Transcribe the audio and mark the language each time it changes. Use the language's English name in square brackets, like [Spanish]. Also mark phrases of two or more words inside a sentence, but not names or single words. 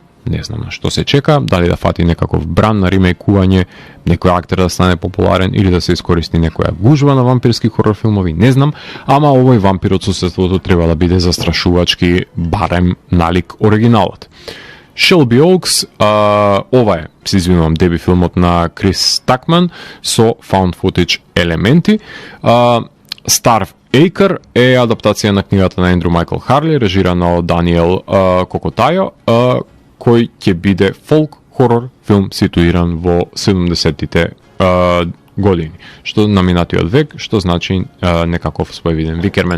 [Macedonian] Не знам што се чека, дали да фати некаков бран на ремейкување, некој актер да стане популарен или да се искористи некоја гужва на вампирски хорор филмови, не знам, ама овој вампир од суседството треба да биде застрашувачки, барем налик оригиналот. Shelby Oaks, ова е, се извинувам, деби филмот на Крис Такман со [English] found footage [Macedonian] елементи. Starve Acre е адаптација на книгата на Ендрю Майкл Харли, режирана од Даниел Кокотајо, кој ќе биде фолк хорор филм ситуиран во 70-тите години, што на минатиот век, што значи некаков своевиден Викермен.